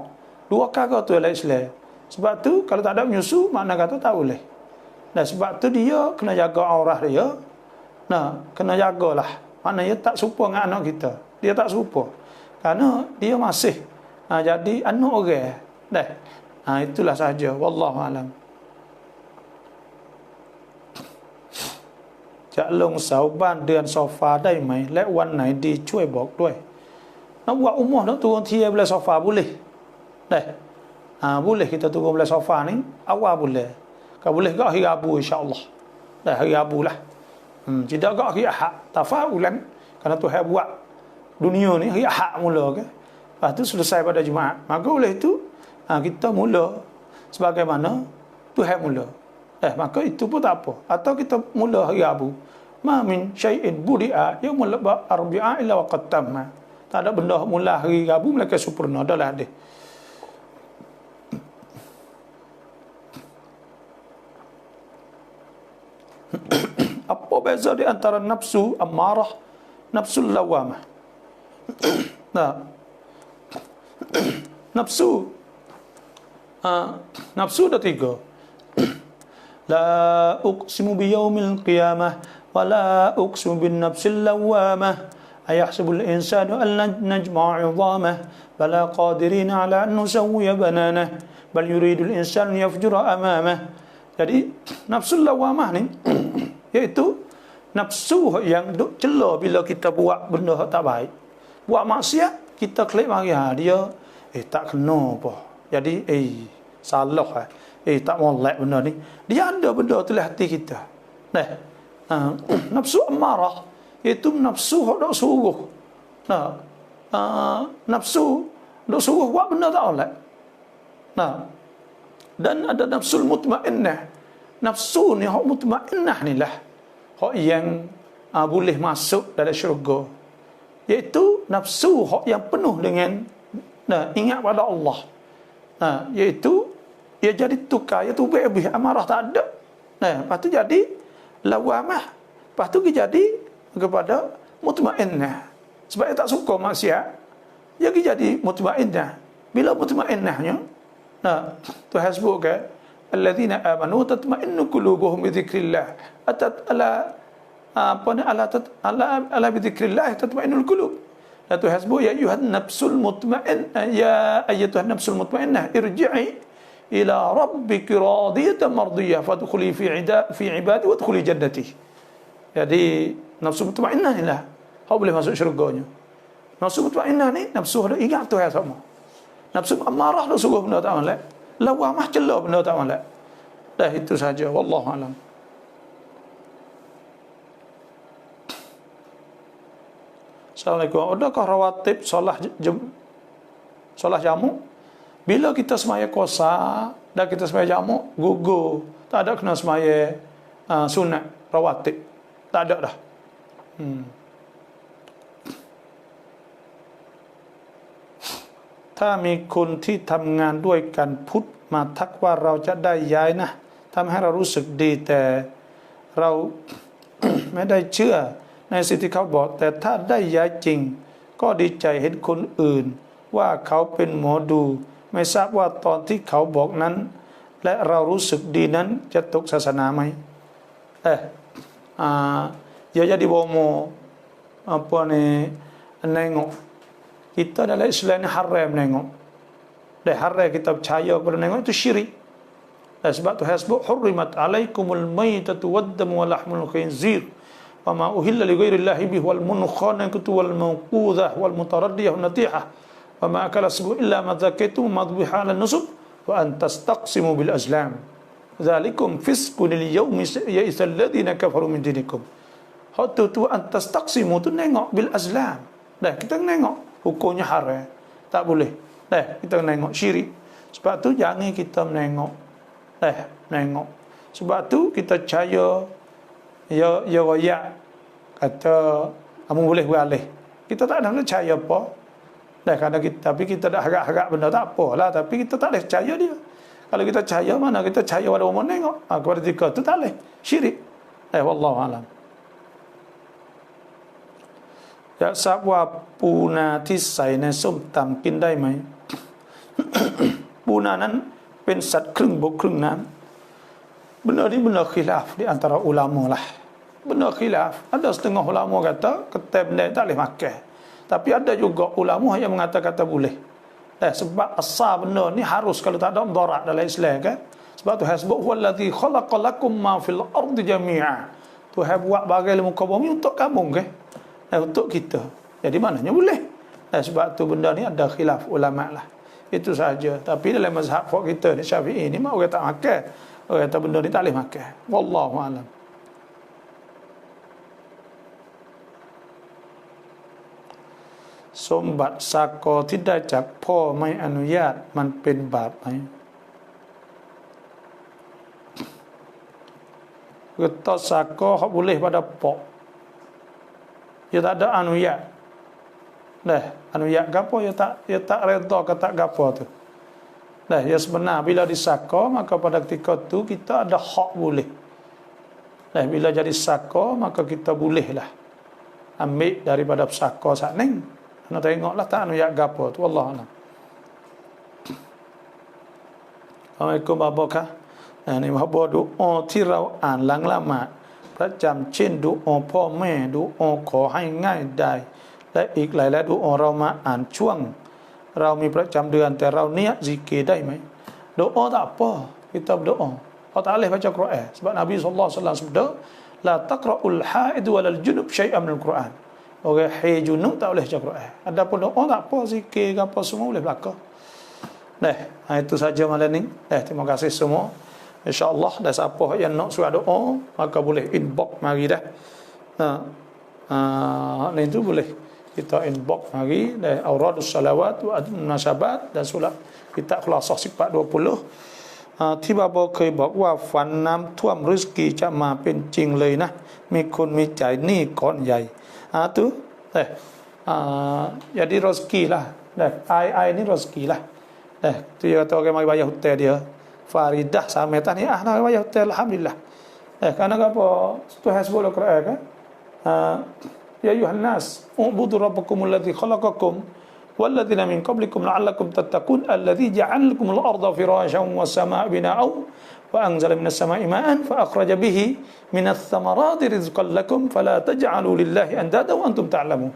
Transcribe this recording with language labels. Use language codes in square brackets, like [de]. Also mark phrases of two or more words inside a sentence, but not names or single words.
[ms] Dua kakak tu dalam Islam. Sebab tu kalau tak ada menyusu makna kata tak boleh. Sebab tu dia kena jaga aurah dia. Kena jagalah. Maknanya tak serupa dengan anak kita. Dia tak serupa. Kerana dia masih jadi anak orang. Itulah sahaja. [ar] والله أعلم. [th] จะลงเสาบ้านเดือนโซฟาได้ไหมและวันไหนดีช่วยบอกด้วย [ms] nak buat umrah nak turun tiang belah sofa boleh boleh kita turun belah sofa ni awal boleh kalau boleh ke hari Rabu [ar] إن شاء الله [ms] hari Rabu lah tidak ke hari Ahad tafaulan kerana Tuhan buat dunia ni hari Ahad mula ke lepas tu selesai pada Jumaat maka oleh itu kita mula sebagaimana Tuhan mula maka itu pun tak apa atau kita mula hari Rabu [ar] ما من شيء بدئ يوم الأربعاء إلا وقد تم [ms] tak ada benda mula hari Rabu melainkan sempurna adalah dia apa beza di antara nafsu amarah nafsu lawamah nafsu ada tiga [ar] لا أقسم بيوم القيامة ولا أقسم بالنفس اللوامة أيحسب الإنسان أن نجمع عظامه بلى قادرين على أن نسوي بنانه بل يريد الإنسان يفجر أمامه. [ms] Jadi [ar] نفس اللوامة [ms] ni iaitu nafsu yang duk cela bila kita buat benda tak baik. Buat maksiat kita klik mari dia tak kena apa. Jadi salah tak molek benda ni. Dia ada benda tu dalam hati kita. Nafsu amarah itu nafsu hok dok suruh. Nafsu dok suruh buat benda tak molek. Dan ada [ar] نفس المطمئنة. [ms] Nafsu ni hok mutmainnah ni lah hok yang boleh masuk dalam syurga. Iaitu nafsu hok yang penuh dengan ingat pada Allah. Iaitu ia jadi tukar, ia tu lebih amarah tak ada. Lepas tu jadi lawamah. Lepas tu dia jadi kepada mutmainnah. Sebab dia tak suka maksiat, dia jadi mutmainnah. Bila mutmainnahnya, Tuhan sebut ke [ar] الذين آمنوا تطمئن قلوبهم بذكر الله. ألا بذكر الله تطمئن القلوب. Tuhan sebut يا أيها النفس المطمئنة يا أيتها النفس المطمئنة ارجعي إلى ربك راضية مرضية فادخلي في عبادي وادخلي جنتي. [ms] Jadi nafsu mutmainnah inilah hak boleh masuk syurganya. Nafsu mutmainnah ni nafsu ada ingat Tuhan sama. Nafsu amarah dah suruh benda tak molek. Lawamah celah benda tak molek. Dah itu saja, [ar] والله أعلم. [ms] Assalamualaikum. Adakah rawatib solat jamu? Bila kita semaya kosa dan kita semaya jamu, gugur. Tak ada kena semaya sunat rawatib. Tak ada dah. [th] ถ้ามีคนที่ทำงานด้วยกันพุทธมาทักว่าเราจะได้ย้ายนะทำให้เรารู้สึกดี แต่เรา ไม่ได้เชื่อในสิ่งที่เขาบอกแต่ถ้าได้ย้ายจริงก็ดีใจเห็นคนอื่นว่าเขาเป็นหมอดูไม่ทราบว่าตอนที่เขาบอกนั้นและเรารู้สึกดีนั้นจะตกศาสนาไหม [ms] ya jadi bomo apa ni nengok kita dalam Islam ni haram nengok dah haram kita percaya kepada nengok itu syirik. Sebab tu hasbuk [ar] حرمت عليكم الميتة والدم ولحم الخنزير وما أهل لغير الله به والمنخنقة والموقوذة والمتردية والنطيحة وما أكل السبع إلا ما ذكيتم ما ذبح على النصب وأن تستقسموا بالأزلام ذلكم فسق اليوم يئس الذين كفروا من دينكم. [ms] Hatu tu [ar] أن تستقسموا [ms] tu nengok [ar] بالأزلام. [ms] Dah kita nengok hukumnya haram. Tak boleh. Dah kita nengok syirik. Sebab tu jangan kita menengok. Nengok. Sebab tu kita percaya ya royak kata kamu boleh beralih. Kita tak ada percaya apa. Kadang kita, tapi kita dah harap-harap benda tak apalah, tapi kita tak boleh percaya dia. Kalau kita percaya mana kita percaya pada orang menengok. Kepada ketika tu tak boleh. Syirik. [ar] والله أعلم. [th] อยากทราบว่าปูนาที่ใส่ในส้มตำกินได้ไหม ปูนานั้นเป็นสัตว์ครึ่งบกครึ่งน้ำ [ms] benda ni benda khilaf di antara ulama lah. Benda khilaf. Ada setengah ulama kata ketai benda tak boleh makan. Tapi ada juga ulama yang mengatakan kata boleh. Sebab asal benda ni harus kalau tak ada mudarat dalam Islam kan. Sebab tu hasbuk [ar] هو الذي خلق لكم ما في الأرض جميعا. [ms] Tuhan buat bagai muka bumi untuk kamu kan. Untuk kita. Jadi maknanya boleh. Sebab tu benda ni ada khilaf ulama lah. Itu saja. Tapi dalam mazhab kita ni Syafi'i ni mak orang tak makan. Orang kata benda ni tak boleh makan. [ar] والله أعلم. [th] Sombat sako ที่ได้จากพ่อไม่อนุญาตมันเป็นบาปไหม [ms] Kata sako hak boleh pada pok. Dia tak ada anuyat. Anuyat gapo dia tak redha kata gapo tu. Ya sebenar bila disaka maka pada ketika tu kita ada hak boleh. Bila jadi saka maka kita bolehlah ambil daripada saka sakning. Nak tengoklah tak anuyat gapo tu [ar] والله أعلم. [ms] Assalamualaikum babakah. Ni bapa doa [th] ที่เราอ่านหลังละหมาดประจำเช่นดุอาพ่อแม่ดุอาขอให้ง่ายได้และอีกหลายๆดุอาเรามาอ่านช่วงเรามีประจำเดือนแต่เราเนี้ยซิกร์ได้ไหม [ms] doa tak apa kita berdoa Allah tak boleh baca Quran sebab Nabi SAW sebut [ar] لا تقرأ الحائض ولا الجنب شيئا من القرآن. [ms] Orang haid junub tak boleh baca Quran. Adapun doa tak apa zikir ke apa semua boleh belaka. Itu saja malam ni. Terima kasih semua. InsyaAllah dah siapa yang nak surat doa maka boleh inbox mari dah. Ni tu boleh kita inbox mari dan [ar] أوراد الصلوات والمناسبات [ms] dan solat kita khulasah sifat 20 [th] ที่บาบเคยบอกว่าฝันน้ำท่วมริสกีจะมาเป็นจริงเลยนะมีคนมีใจหนี้ก้อนใหญ่ [ms] tu jadi rezeki lah ai ni rezeki lah tu dia kata orang mari bayar hutang dia Faridah sama tani nak bayar hotel alhamdulillah. Karena apa? Tuhan sebut dalam Quran kan? [ar] يا أيها الناس اعبدوا ربكم الذي خلقكم والذين من قبلكم لعلكم تتقون الذي جعل لكم الأرض فراشا والسماء بناء وأنزل من السماء ماء فأخرج به من الثمرات رزقا لكم فلا تجعلوا لله أندادا وأنتم تعلمون.